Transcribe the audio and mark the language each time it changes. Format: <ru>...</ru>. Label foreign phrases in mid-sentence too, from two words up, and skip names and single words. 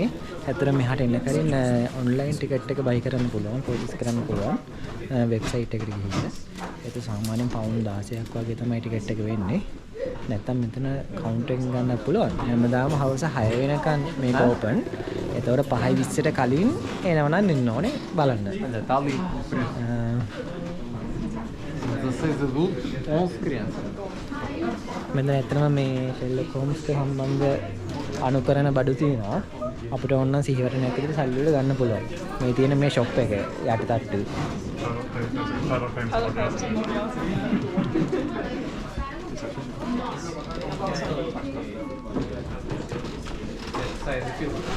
<si>ඇත්තට මෙහාට එන්න කලින්</si> <en>online ticket</en> <si>එක බයි කරන්න පුළුවන්, පර්චේස් කරන්න පුළුවන් වෙබ්සයිට් එකට ගිහින්. ඒක සාමාන්‍යයෙන් පවුන්ඩ් 16ක් වගේ තමයි ටිකට් එක වෙන්නේ. නැත්තම් මෙතන කවුන්ටර් එකෙන් ගන්න පුළුවන්. හැමදාම හවස 6 වෙනකන් මේක ඕපන්. ඒතකොට 5:20ට කලින් එනවනම් ඉන්න ඕනේ බලන්න.</si> <pt>Detalhe. 16 adultos, 11 crianças.</pt> <si>මෙතන ඇත්තටම මේ ෂෙර්ලොක් හෝම්ස් එක සම්බන්ධ අනුකරණ බඩු තියෙනවා. අපිට ඕන නම් සිහිවටනයක් විදිහට සල්ලි වල ගන්න පුළුවන්. මේ තියෙන මේ ෂොප් එක යට තට්ටු.</si> <pt>Sai da fila.</pt>